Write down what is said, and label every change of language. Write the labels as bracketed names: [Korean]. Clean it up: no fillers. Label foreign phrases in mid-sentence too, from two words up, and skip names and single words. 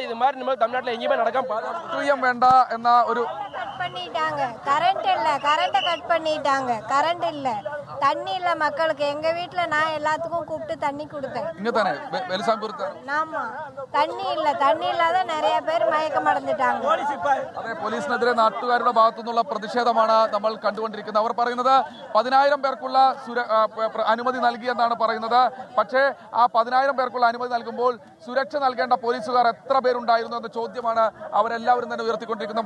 [Tamil] இது மாதிரி இனிமேல் தமிழ்நாட்டில் எங்கேயுமே நடக்காம வேண்டாம் என்ன ஒரு பண்ணிட்டாங்க. கரண்ட் இல்ல, கரண்ட கட் பண்ணிட்டாங்க. கரண்ட் இல்ல, தண்ணி இல்ல மக்களுக்கு. எங்க வீட்டுல நான் எல்லாத்துக்கும் கூப்பிட்டு தண்ணி கொடுத்தேன். இங்க தானே வெலிசாம்பூர். ஆமா, தண்ணி இல்ல. தண்ணி இல்லாத நிறைய பேர் மயக்கம் அடைஞ்சிட்டாங்க. [Malayalam] അതെ, പോലീസിനെതിരെ നാട്ടുകാരുടെ ഭാഗത്തു നിന്നുള്ള പ്രതിഷേധമാണ് നമ്മൾ കണ്ടുകൊണ്ടിരിക്കുന്നത്. അവർ പറയുന്നത് 10,000 പേർക്കുള്ള അനുമതി നൽകിയെന്നാണ് പറയുന്നത്. പക്ഷേ ആ 10,000 പേർക്കുള്ള അനുമതി നൽകുമ്പോൾ സുരക്ഷ നൽകേണ്ട പോലീസുകാർ എത്ര പേരുണ്ടായിരുന്നു എന്ന ചോദ്യമാണ് അവരെല്ലാവരും തന്നെ ഉയർത്തിക്കൊണ്ടിരിക്കുന്നത്.